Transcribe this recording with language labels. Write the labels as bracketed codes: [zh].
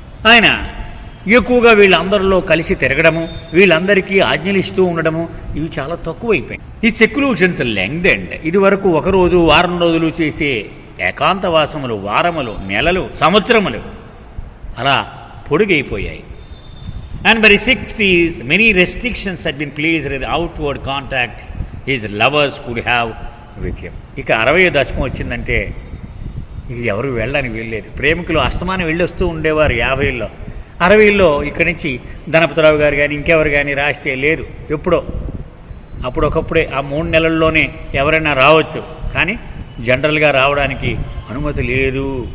[te] ఆయన ఎక్కువగా వీళ్ళందరిలో కలిసి తిరగడము, వీళ్ళందరికీ ఆజ్ఞలు ఇస్తూ ఉండడము, ఇవి చాలా తక్కువైపోయాయి. [en] ఈ seclusions lengthened. [te] ఇది వరకు ఒక రోజు, వారం రోజులు చేసే ఏకాంతవాసములు వారములు, నెలలు, సంవత్సరములు అలా పొడుగైపోయాయి. [en] And by 60s many restrictions had been placed with outward contact his lovers could have with him. [te] ఇక 60వ దశకం వచ్చిందంటే ఇది ఎవరు వెళ్ళడానికి వెళ్ళలేదు. ప్రేమికులు అస్తమానం వెళ్ళొస్తూ ఉండేవారు 50ల్లో. 60ల్లో ఇక్కడి నుంచి ధనపతిరావు గారు కానీ ఇంకెవరు కానీ రాస్తే లేదు. ఎప్పుడో అప్పుడొకప్పుడే ఆ 3 నెలల్లోనే ఎవరైనా రావచ్చు, కానీ జనరల్గా రావడానికి అనుమతి లేదు.